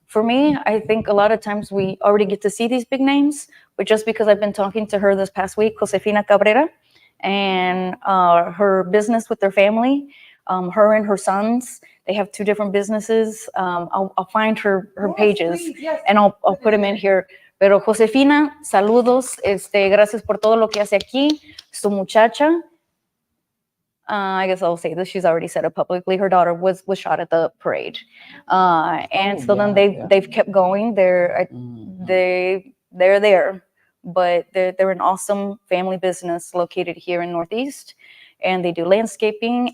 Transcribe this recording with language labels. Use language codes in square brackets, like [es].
[en] For me, I think a lot of times we already get to see these big names, but just because I've been talking to her this past week, Josefina Cabrera, and her business with their family, her and her sons, they have 2 different businesses. I'll find her pages, please, yes, and I'll put them in here. [es] Pero Josefina, saludos, gracias por todo lo que hace aquí. Su muchacha, [en] I guess I'll say this, she's already said it publicly. Her daughter was shot at the parade, and then they've kept going. They're there, but they're an awesome family business located here in Northeast, and they do landscaping.